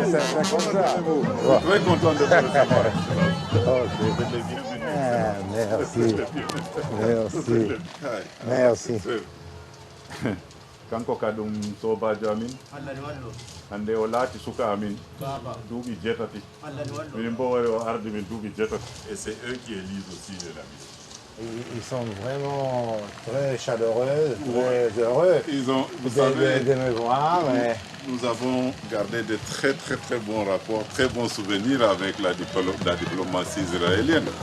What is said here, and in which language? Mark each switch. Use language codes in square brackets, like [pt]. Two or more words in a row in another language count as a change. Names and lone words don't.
[fr] C'est comme ça. Très content de faire ça. Merci. [ff] Kanko kadum soba jamin ande o laati suka amin duuɓi jetati min bo wari o ardi min duuɓi jetati [fr] et c'est eux qui élisent aussi la mission. Ils sont vraiment très chaleureux, très heureux de me voir. Nous avons gardé de très bons rapports, très bons souvenirs avec la diplomatie israélienne.